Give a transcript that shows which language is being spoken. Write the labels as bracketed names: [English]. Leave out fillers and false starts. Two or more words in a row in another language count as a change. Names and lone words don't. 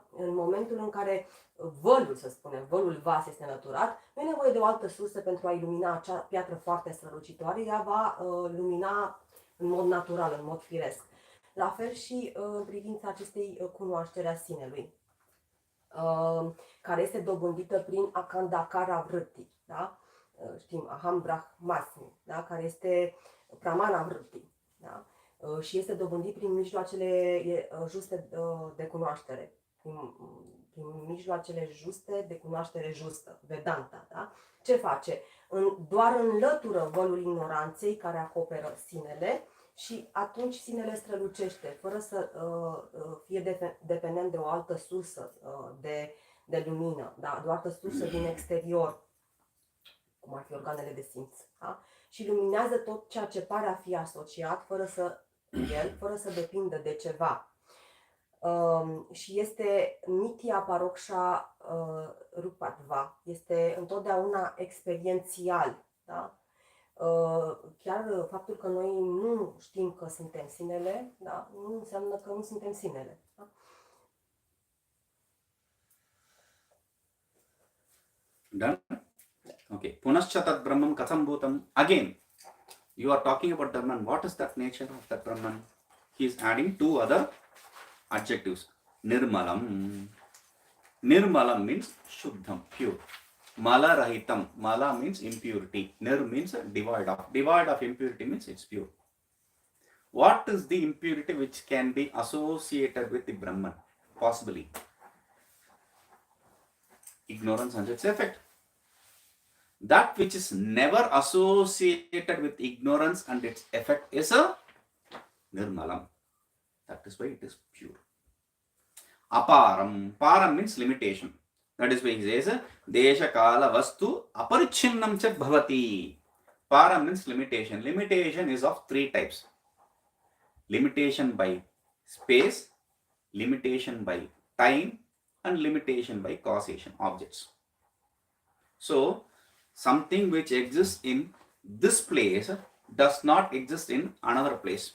[Romanian] În momentul în care vălul, să spunem, vălul vas este înlăturat, nu e nevoie de o altă sursă pentru a ilumina acea piatră foarte strălucitoare, ea va lumina în mod natural, în mod firesc. La fel și în privința acestei cunoașteri a sinelui, care este dobândită prin [Sanskrit] अखण्डाकार वृत्ति, [Romanian] da? Știm, [Sanskrit] अहं ब्रह्मास्मि, [Romanian] da? Care este [Sanskrit] ब्रह्मण वृत्ति, [Romanian] da? Și este dobândit prin mijloacele juste de cunoaștere, prin mijloacele juste de cunoaștere justă, Vedanta, da? Ce face? Doar înlătură vălul ignoranței care acoperă sinele și atunci sinele strălucește, fără să fie dependent de o altă sursă de lumină, da? De o altă sursă din exterior, cum ar fi organele de simț. Da? Și luminează tot ceea ce pare a fi asociat fără să depindă de ceva. Și este [Sanskrit] नित्य परोक्ष रूपत्व, [Romanian] este întotdeauna experiențial. Da? Chiar faptul că noi nu știm că suntem sinele, da? Nu înseamnă că nu suntem sinele. Da? [English] Done? Okay. [Sanskrit] पुनश्चतत् ब्रह्मन् कथम् भूतम्. [English] Again, you are talking about Brahman. What is that nature of that Brahman? He is adding two other adjectives. Nirmalam. Nirmalam means Shuddham, pure. [Sanskrit] मल रहितम्. [English] Mala means impurity. Nir means devoid of. Devoid of impurity means it's pure. What is the impurity which can be associated with the Brahman? Possibly ignorance and its effect. That which is never associated with ignorance and its effect is a nirmalam. That is why it is pure. Aparam. Param means limitation. That is why he says [Sanskrit] देश काल वस्तु अपरिच्छिन्नं च भवति. [English] Param means limitation. Limitation is of three types. Limitation by space, limitation by time, and limitation by causation, objects. So, something which exists in this place does not exist in another place.